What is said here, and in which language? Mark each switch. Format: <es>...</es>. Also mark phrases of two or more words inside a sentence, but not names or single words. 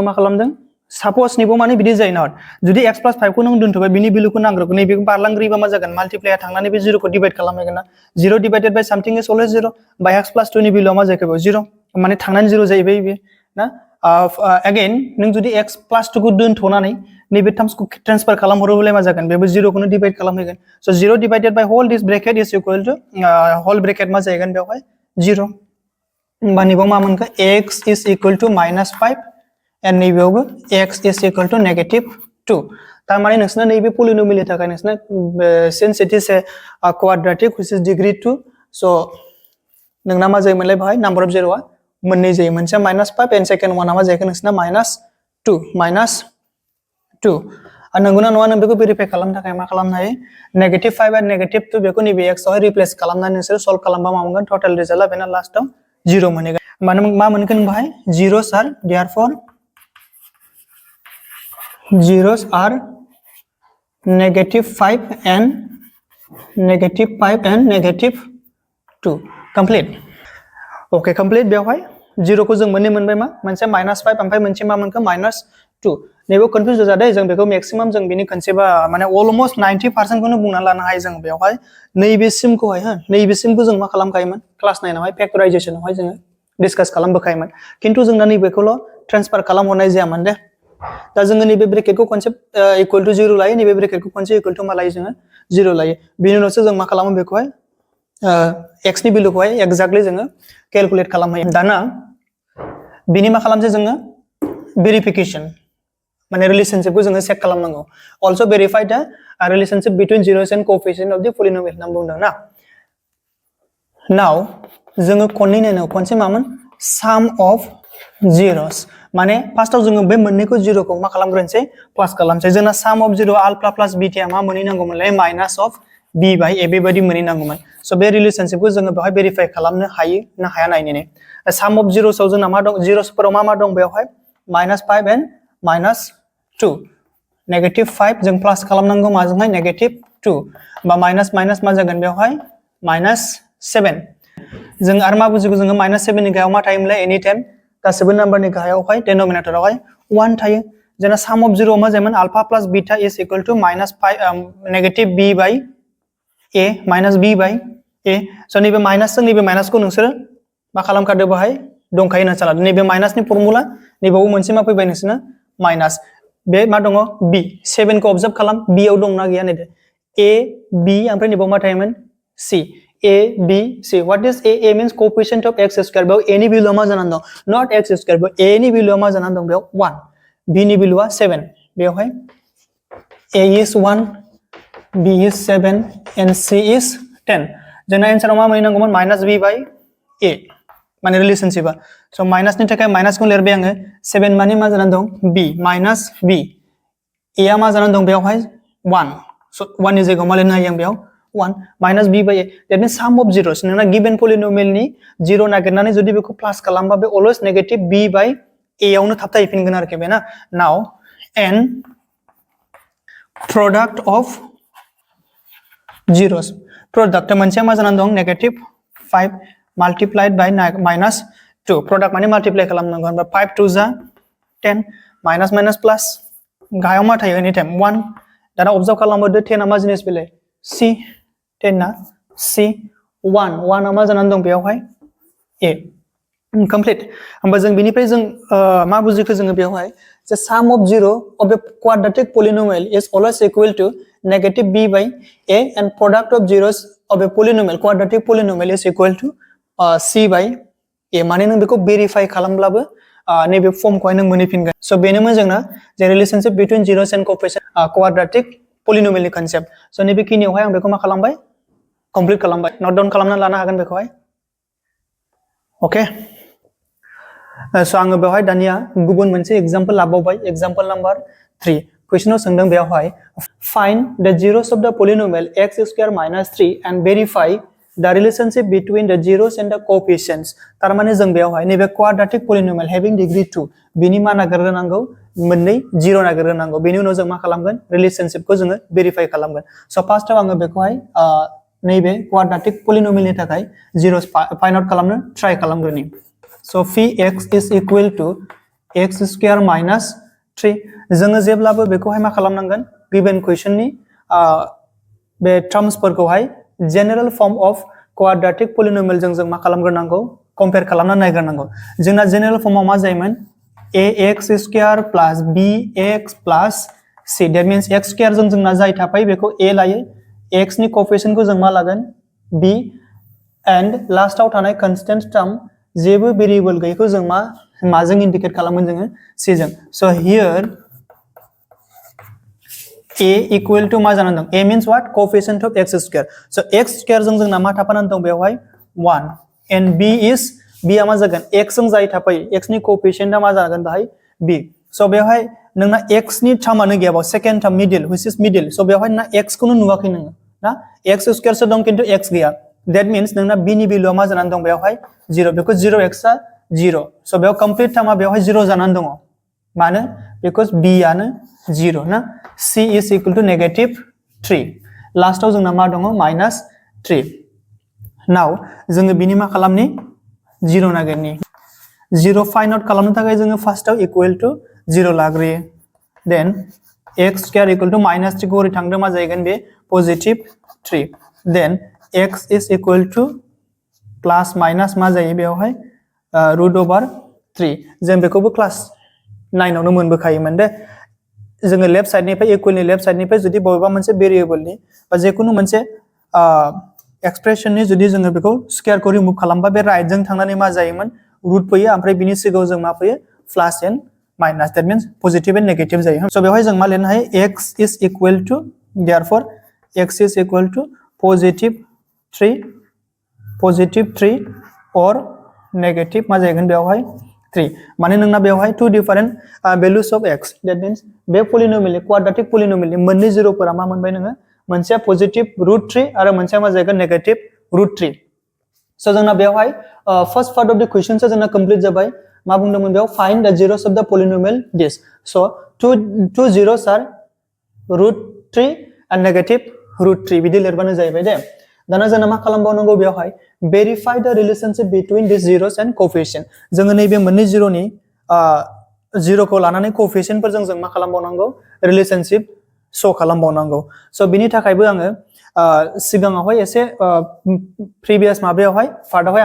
<brx>मा खालामदों सपोज नैबो माने बिदि जायो ना जुदि x + 5 खौ नों दोनथबाय बिनि भेलुखौ नांग्रोगौ नैबेखौ बारलांग्रोयोबा मा जागोन माल्टिप्लाया थांनानै बे 0 खौ डिवाइड खालामहैगोन ना 0</brx> <en>divided by something is always 0 by</en> <brx>x + 2 नि भेलुआ मा जायो 0 माने थांनानै 0 जाहैबाय बे ना अगेन नों जुदि x + 2 खौ दोनथनानै नैबे टार्म्सखौ ट्रान्सफार खालामहरोब्ला मा जागोन बेबो 0 खौनो डिवाइड खालामहैगोन सो 0</brx> <en>divided by whole this bracket is equal to whole bracket</en> <brx>मा जाहैगोन बेवहाय 0 होमबा नैबेयाव मा मोनखो x = -5 एन्ड नैबेयावबो x = -2 तारमाने नोंसना नैबे पलिनोमियलनि थाखाय नोंसना</brx> <en>since it is a quadratic which is degree 2</en> <brx>सो नोंना मा जायोमोनलाय बाहाय</brx> <en>number of</en> <brx>जेर'आ मोननै जायो मोनसेया -5 एन्ड</brx> <en>second one</en> <brx>मा जाहैगोन नोंसना -2 नंगौना नङा नों बेखौ भेरिफाइ खालामनो थाखाय मा खालामनो हायो -5 आरो -2 बेखौ नैबे x आवहाय रिप्लेस खालामनानै नोंसोर सल्व खालामबा मा मोनगोन</brx> <en>total result</en> <brx>बेना लास्टआव 0 मोनहैगोन माने मा मोनगोन बाहाय</brx> <en>zeros are therefore zeros are -5 and -2 complete okay complete</en> <brx>बेवहाय 0 को जों मोननै मोनबाय मा मोनसे -5 ओमफ्राय मोनसे मा मोनखो -2 नैबो कन्फ्यूज जादों जों बेखौ मैक्सिमम जों बिनि कनसेप्टआ माने अलमोस्ट 90% खौनो बुंना लानो हायो जों बेवहाय नैबेसिमखौहाय नैबेसिमखौ जों मा खालामखायोमोन क्लास 9 आवहाय फैक्टराइजेशनआवहाय जों डिस्कस खालामबोखायोमोन किन्तु जोंना नैबेखौल' ट्रान्सफार खालामहरनाय जायामोन दे दा जोङो नैबे ब्रेकेटखौ खनसे</brx> <en>equal to</en> <brx>0 लायो नैबे ब्रेकेटखौ खनसे</brx> <en>equal to</en> <brx>मा लायो जोङो 0 लायो बिनि उनावसो जों मा खालामो बेखौहाय x नि भेलुखौहाय एक्जेक्टली जोङो कैलकुलेट खालामहैयो दाना बिनि मा खालामसै जोङो भेरिफिकेशन माने रिलेशनशिपखौ जोङो चेक खालामनांगौ</brx> <en>also verify the relationship between zeros and coefficient of the polynomial</en> <brx>होनना बुंदों ना now जोङो खनसे मामोन</brx> <en>sum of zeros</en> <brx>माने फार्स्टआव जोङो बे मोननैखौ 0 खौ मा खालामग्रोनोसै प्लास खालामसै जोंना</brx> <en>sum of 0 alpha plus beta</en> <brx>मा मोनहैनांगौमोनलाय</brx> <en>minus of b by a</en> <brx>बेबायदि मोनहैनांगौमोन सो बे रिलेशनशिपखौ जोङो बेवहाय भेरिफाइ खालामनो हायो ना हाया नायनो</brx> <en>sum of zeros</en> <brx>आव जोंना मा दं zeros फोराव मा दं बेवहाय -5 and -2 -5 जों प्लास खालामनांगौ माजोंहाय -2 बा माइनास माइनास मा जागोन बेवहाय -7 जों आरो मा बुजिगौ जोङो -7 नि गाहायाव मा थायोमोनलाय</brx> <en>any time</en> <brx>गासिबो नाम्बारनि गाहायावहाय डिनोमिनेटरावहाय 1 थायो जोंना sum of 0 मा जायोमोन</brx> <en>alpha plus beta is equal to</en> <brx>-b</brx> <en>by a -b by a</en> <brx>सो नैबे माइनास जों नैबे माइनासखौ नोंसोर मा खालामखादो बाहाय दंखायो ना साला नैबे माइनासनि फर्मुला नैबेयाव मोनसे मा फैबाय नोंसोरना माइनास बे मा दङ b 7 खौ ऑब्जर्व खालाम b आव दंना गैया नायदो a b ओमफ्राय नैबेयाव मा थायोमोन c a b c</brx> <en>what is a means coefficient of x square</en> <brx>बेयाव a नि भेलुआ मा जानानै दं</brx> <en>not x square</en> <brx>बेयाव a नि भेलुआ मा जानानै दं बेयाव 1 b नि भेलुआ 7 बेवहाय</brx> <en>a is 1 b is 7 and c is 10</en> <brx>जोंना आन्साराव मा मोनहैनांगौमोन -b बाय a माने रिलेशनशिपआ सो माइनासनि थाखाय माइनासखौ लिरबाय आङो 7 माने मा जानानै दं b माइनास b a आ मा जानानै दं बेवहाय 1 सो 1 नि जायगायाव मा लिरनो हायो आं बेयाव 1 माइनास b बाय a</brx> <en>that means sum of zeros</en> <brx>नोंना</brx> <en>given polynomial</en> <brx>0 नागिरनानै जुदि बेखौ प्लास खालामबा बे अलवेज</brx> <en>negative b by a</en> <brx>आवनो थाबथाहैफिनगोन आरोखि बेना नाउ</brx> <en>and product of zeros product</en> <brx>मोनसे मा जानानै दं</brx> <en>negative 5 multiplied by minus 2 product</en> <brx>माने multiply खालामनांगौ होनबा 5 2 जा 10</brx> <en>minus minus plus</en> <brx>गाहायाव मा थायो anytime 1 दाना observe खालामदो 10 आ मा जिनिस बेलाय c 10 ना c 1 आ मा जानानै दं बेयावहाय a complete होनबा जों बिनिफ्राय जों मा बुजिखो जोङो बेयावहाय</brx> <en>the sum of 0 of a quadratic polynomial is always equal to negative b by a</en> <brx>and product of zeros of a polynomial quadratic polynomial is equal to c by a माने नों बेखौ verify खालामब्लाबो नैबे फर्मखौहाय नों मोनहैफिनगोन सो बेनोमोन जोंना</brx> <en>the relationship between zeros and coefficient quadratic polynomial</en> <brx>नि concept सो नैबे खिनियावहाय आं बेखौ मा खालामबाय complete खालामबाय</brx> <en>note down</en> <brx>खालामना लानो हागोन बेखौहाय ओके सो आङो बेवहाय दानिया गुबुन मोनसे एग्जांपल लाबावबाय</brx> <en>example number</en> <brx>3 क्वेश्चनाव सोंदों बेवहाय</brx> <en>find the zeros of the polynomial x² - 3 and verify the relationship between the zeros and the coefficients</en> <brx>तारमाने जों बेवहाय नैबे</brx> <en>quadratic polynomial having degree 2</en> <brx>बिनि मा नागिरनांगौ मोननै 0 नागिरनांगौ बेनि उनाव जों मा खालामगोन रिलेशनशिप को जोङो वेरीफाई खालामगोन सो फार्स्टआव आङो बेखौहाय नैबे</brx> <en>quadratic polynomial</en> <brx>नि थाखाय</brx> <en>zeros find</en> <brx>आउट खालामनो ट्राइ खालामग्रोनि सो</brx> <en>phi x is equal to</en> <brx>x² - 3 जोङो जेब्लाबो बेखौहाय मा खालामनांगोन</brx> <en>given question</en> <brx>बे टर्म्सफोरखौहाय</brx> <en>general form of quadratic polynomial</en> <brx>जों मा खालामग्रोनांगौ कंपेयर खालामना नायग्रोनांगौ जोंना</brx> <en>general form</en> <brx>मा जायोमोन ax²</brx> <en>plus bx plus c that means x²</en> <brx>जों जोंना जाय थाफायो बेखौ a लायो x नि कोएफिशिएंट को जों मा लागोन b एंड लास्टआव थानाय</brx> <en>constant term</en> <brx>जेबो वेरिएबल गैयैखौ जों माजों इंडिकेट खालामगोन जोङो c जों सो</brx> <en>here a equal to</en> <brx>मा जानानै दं</brx> <en>a means what coefficient of x².</en> <brx>so x² जों जोंना मा थाफानानै दं बेवहाय 1</brx> <en>and b is b</en> <brx>आ मा जागोन x जों जाय थाफायो x नि coefficient आ मा जागोन बाहाय b so बेवहाय नोंना x नि टर्मानो गैयाबा</brx> <en>second term middle which is middle so</en> <brx>बेवहाय ना x खौनो नुवाखै नोङो ना x² सो दं किन्तु x गैया</brx> <en>that means</en> <brx>नोंना b नि भेल्युआ मा जानानै दं बेवहाय 0 बेखौ 0x आ 0 so बेयाव</brx> <en>complete term</en> <brx>बेवहाय 0 जानानै दङ मानो बिकज b आनो 0 ना</brx> <en>c is equal to negative 3</en> <brx>लास्टआव जोंना मा दङ -3 नाउ जोङो बिनि मा खालामनि 0 नागिरनि 0</brx> <en>find out</en> <brx>खालामनो थाखाय जोङो फार्स्टआव</brx> <en>equal to</en> <brx>0 लाग्रोयो देन</brx> <en>x² equal to -3</en> <brx>को ओरै थांदों मा जाहैगोन बे</brx> <en>positive 3 then x is equal to plus minus</en> <brx>मा जायो बेवहाय √3 जों बेखौबो क्लास 9 आवनो मोनबोखायोमोन दे जोङो</brx> <en>left side</en> <brx>इक्वलनि</brx> <en>left side</en> <brx>जुदि बबेबा मोनसे वेरिएबलनि बा जेखुनु मोनसे एक्सप्रेशननि जुदि जोङो बेखौ स्क्वायरखौ रिमुभ खालामबा बे राइटजों थांनानै मा जायोमोन रूट फैयो ओमफ्राय बिनि सिगाङाव जों मा फैयो</brx> <en>plus and minus that means positive and negative</en> <brx>जायो सो बेवहाय जों मा लिरनो हायो</brx> <en>x is equal to therefore x is equal to +3</en> <brx>और नेगेटिव मा जागोन बेवहाय 3 माने नोंना बेवहाय</brx> <en>two different values of x that means</en> <brx>बे</brx> <en>polynomial quadratic polynomial</en> <brx>मोननै जिरोफोरा मा मोनबाय नोङो मोनसेया पजिटिव √3 आरो मोनसेया मा जागोन नेगेटिव √3 सो जोंना बेवहाय</brx> <en>first part of the question</en> <brx>से जोंना कंप्लीट जाबाय मा बुंदोंमोन बेयाव</brx> <en>find the zeros of the polynomial this so two zeros are √3 and</en> <brx>negative √3 बिदि लिरबानो जाहैबाय दे दाना जोंना मा खालामबावनांगौ बेवहाय</brx> <en>verify the relationship between this zeros and coefficient</en> <brx>जोङो नैबे मोननै जिरोनि जिरोखौ लानानै कोएफिशिएंटफोरजों जों मा खालामबावनांगौ रिलेशनशिप शो खालामबावनांगौ सो बिनि थाखायबो आङो सिगाङावहाय एसे प्रिभियास माबायावहाय पार्टआवहाय</brx>